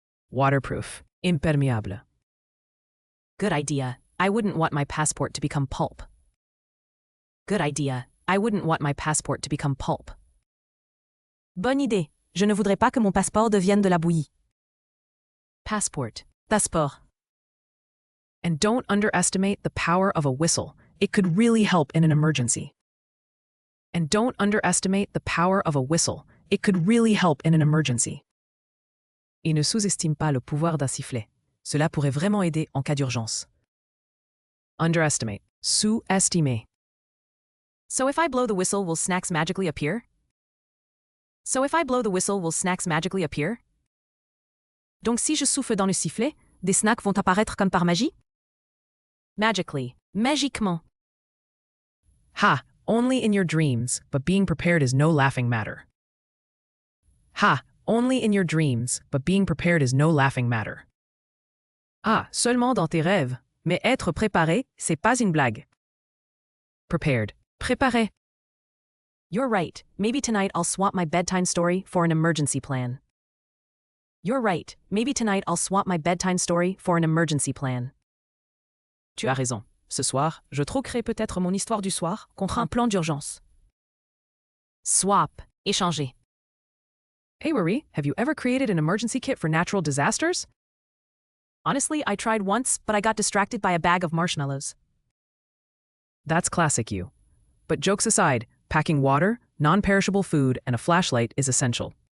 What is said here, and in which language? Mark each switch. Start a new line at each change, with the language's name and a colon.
English: Waterproof.
French: Imperméable.
English: Good idea. I wouldn't want my passport to become pulp. Good idea. I wouldn't want my passport to become pulp.
French: Bonne idée. Je ne voudrais pas que mon passeport devienne de la bouillie.
English: Passport.
French: Passeport.
English: And don't underestimate the power of a whistle. It could really help in an emergency. And don't underestimate the power of a whistle. It could really help in an emergency.
French: Et ne sous-estime pas le pouvoir d'un sifflet. Cela pourrait vraiment aider en cas d'urgence.
English: Underestimate.
French: Sous-estimer.
English: So if I blow the whistle, will snacks magically appear? So if I blow the whistle, will snacks magically appear?
French: Donc si je souffle dans le sifflet, des snacks vont apparaître comme par magie?
English: Magically.
French: Magiquement.
English: Ha! Only in your dreams, but being prepared is no laughing matter. Ha! Only in your dreams, but being prepared is no laughing matter.
French: Ah, seulement dans tes rêves, mais être préparé, c'est pas une blague.
English: Prepared.
French: Préparé.
English: You're right. Maybe tonight I'll swap my bedtime story for an emergency plan. You're right. Maybe tonight I'll swap my bedtime story for an emergency plan.
French: Tu as raison. Ce soir, je troquerai peut-être mon histoire du soir contre un plan d'urgence.
English: Swap.
French: Échanger.
English: Hey Marie, have you ever created an emergency kit for natural disasters? Honestly, I tried once, but I got distracted by a bag of marshmallows. That's classic you. But jokes aside, packing water, non-perishable food, and a flashlight is essential.